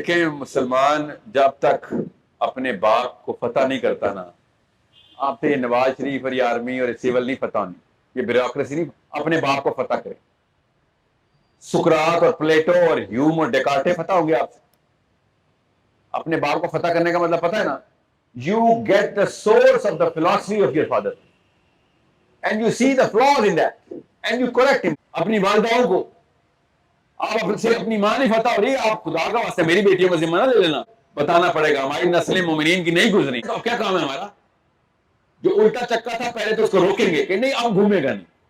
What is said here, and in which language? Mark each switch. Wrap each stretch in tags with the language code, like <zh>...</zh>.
<ur>دیکھیں، مسلمان جب تک اپنے باپ کو فتح نہیں کرتا نا، آپ سے نواز شریف اور یہ آرمی اور سیول نہیں فتح ہونی، یہ بیوروکریسی نہیں. اپنے باپ کو فتح کرے. سقراط اور پلیٹو اور ہیوم اور ڈیکارٹے فتح ہوں گے آپ سے. اپنے باپ کو فتح کرنے کا مطلب پتہ ہے نا؟</ur> <en>You get the source of the philosophy of your father and you see the flaws in that and you correct him.</en> <ur>اپنی والداؤں کو آپ سے اپنی ماں نہیں فتح ہو رہی، آپ خدا کا واسطہ میری بیٹیوں کا ذمہ نہ لے لینا. بتانا پڑے گا ہماری نسل مومنین کی نہیں گزری. تو کیا کام ہے ہمارا؟ جو الٹا چکا تھا پہلے تو اس کو روکیں گے کہ نہیں اب گھومے گا نہیں.</ur>